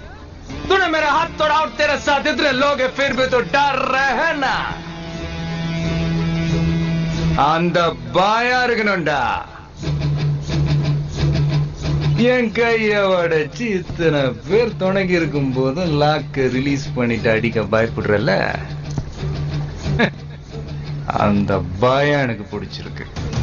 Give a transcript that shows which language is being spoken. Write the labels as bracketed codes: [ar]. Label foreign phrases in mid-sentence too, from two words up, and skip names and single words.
[hi] तूने मेरा हाथ तोड़ा और तेरे साथ इतने लोग हैं, फिर भी तो डर रहे हैं ना? [ta] அந்த பாயா இருக்கணும்டா. என் கைய உடைச்சு இத்தனை பேர் துணைக்கு இருக்கும் போதும் லாக்க ரிலீஸ் பண்ணிட்டு அடிக்க பயப்படுறல, அந்த பயம் எனக்கு பிடிச்சிருக்கு.